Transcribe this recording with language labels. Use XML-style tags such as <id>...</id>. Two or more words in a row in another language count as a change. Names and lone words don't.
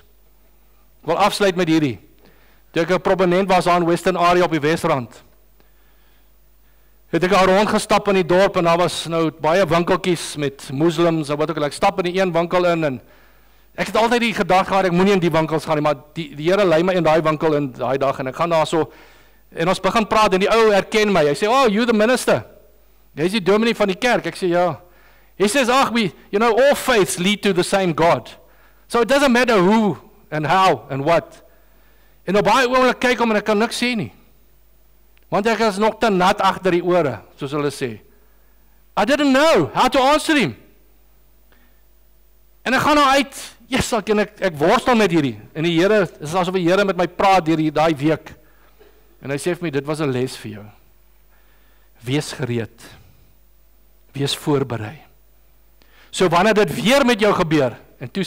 <af>Ek wil afsluit met hierdie. Toe ek 'n prominent was aan Western Area op die Wesrand, het ek daar rondgestap in die dorp, en daar was nou baie winkeltjies met moslims, en wat ook al, ek stap in die een winkel in, en ek het altyd die gedagte gehad, ek moet nie in die winkels gaan nie, maar die Here lei my in daai winkel in daai dag, en ek gaan daar so, en ons begin praat, en die ou herken my, hy sê,</af> <en>oh, you the minister,</en> <af>jy is die dominee van die kerk, ek sê, ja,</af> <en>he says, all faiths lead to the same God, so it doesn't matter who, and how, and what,</en> <af>en op baie oomlik kyk om, en ek kan niks sê nie, want ek is nog te nat agter die ore, soos hulle sê,</af> <en>I didn't know how to answer him,</en> <af>en ek gaan nou uit, yes, en ek worstel met hierdie, en die Here, dit is asof die Here met my praat deur die week, en hy sê vir my, dit was 'n les vir jou, wees gereed, wees voorberei, so wanneer dit weer met jou gebeur, en toe</af>